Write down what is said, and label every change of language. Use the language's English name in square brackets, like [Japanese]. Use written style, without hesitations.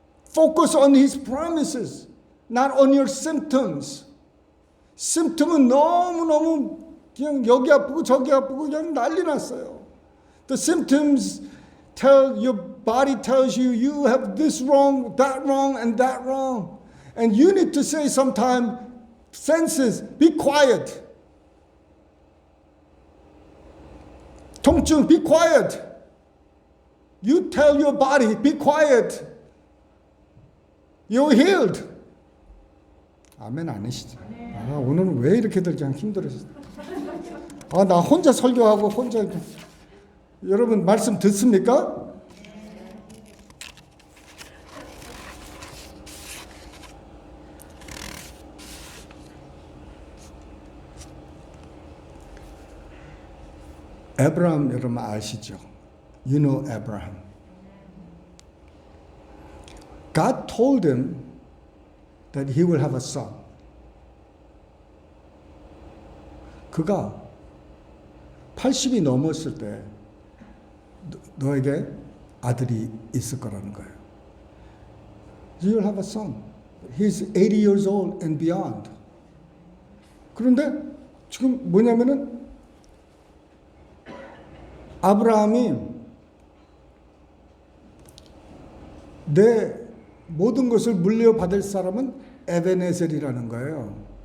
[English] Focus on His promises, not on your symptoms. [Korean] symptom은 너무너무 그냥 여기 아프고 저기 아프고 그냥 난리 났어요. [English] The symptoms tell your body tells you you have this wrong, and that wrong. And you need to say sometime, senses, be quiet. 통증, be quiet. You tell your body, be quiet. You're healed. [Korean] 아멘 안 하시죠? 아, 오늘은 왜 이렇게들 그냥 힘들어서? 아, 나 혼자 설교하고 혼자 여러분 말씀 듣습니까? 에브라임 여러분 아시죠? [English] You know Abraham. God told him that he will have a son. [Korean] 그가 80이 넘었을 때 너에게 아들이 있을 거라는 거예요. [English] You will have a son. He's 80 years old and beyond. [Korean] 그런데 지금 뭐냐면은 아브라함이 내 모든 것을 물려받을 사람은 에베네셀이라는 거예요.